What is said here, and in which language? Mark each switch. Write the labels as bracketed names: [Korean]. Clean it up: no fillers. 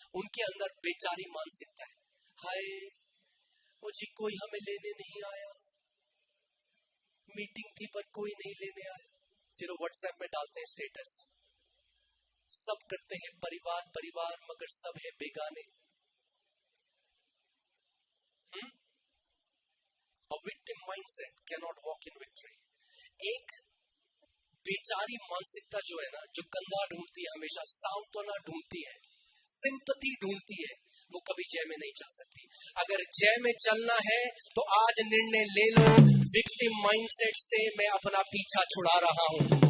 [Hindi] उनके अंदर बेचारी मानसिकता है। हाय मुझे कोई हमें लेने नहीं आया, मीटिंग थी पर कोई नहीं लेने आया। फिर वो व्हाट्सएप में डालते हैं स्टेटस, सब करते हैं परिवार परिवार मगर सब है बेगाने। [English] A victim mindset cannot walk in victory. [Hindi] एक बेचारी मानसिकता जो है ना, जो कंधा ढूंढती है, हमेशा सांत्वना ढूंढती है, सिंपैथी ढूंढती है, वो कभी जय में नहीं चल सकती। अगर जय में चलना है तो आज निर्णय ले लो, विक्टिम माइंडसेट से मैं अपना पीछा छुड़ा रहा हूं।